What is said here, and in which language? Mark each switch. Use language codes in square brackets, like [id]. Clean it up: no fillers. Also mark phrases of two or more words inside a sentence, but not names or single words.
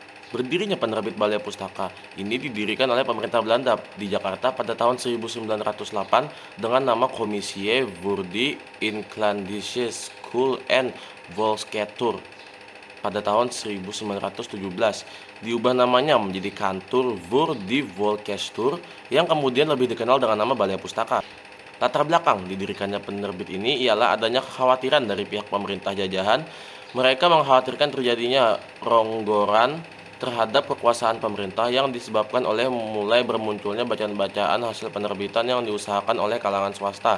[id] Berdirinya penerbit Balai Pustaka ini didirikan oleh pemerintah Belanda di Jakarta pada tahun 1908 dengan nama Commissie voor de Inlandse School en Volkskultuur. Pada tahun 1917 diubah namanya menjadi Kantor voor de Volkskultuur yang kemudian lebih dikenal dengan nama Balai Pustaka. Latar belakang didirikannya penerbit ini ialah adanya kekhawatiran dari pihak pemerintah jajahan. Mereka mengkhawatirkan terjadinya ronggoran terhadap kekuasaan pemerintah yang disebabkan oleh mulai bermunculnya bacaan-bacaan hasil penerbitan yang diusahakan oleh kalangan swasta.